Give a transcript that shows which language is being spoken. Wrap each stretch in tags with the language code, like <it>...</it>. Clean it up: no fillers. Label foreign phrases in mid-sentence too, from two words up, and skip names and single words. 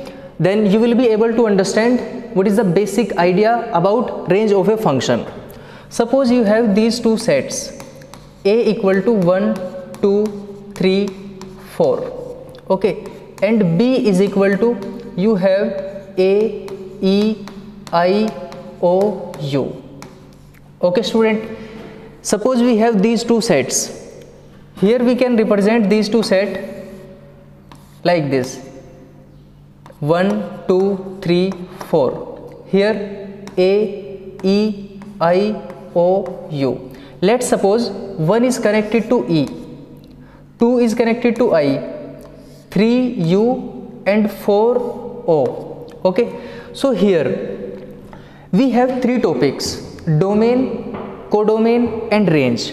<en>Then you will be able to understand what is the basic idea about range of a function. Suppose you have these two sets, a equal to 1, 2, 3, 4, okay, and b is equal to, you have a, e, I, o, u. Okay student, suppose we have these two sets. Here we can represent these two sets like this, 1, 2, 3, 4. Here a, e, I, o, u. Let's suppose 1 is connected to E, 2 is connected to I, 3 U and 4 O. Okay, so here we have three topics: domain, codomain and range.</en>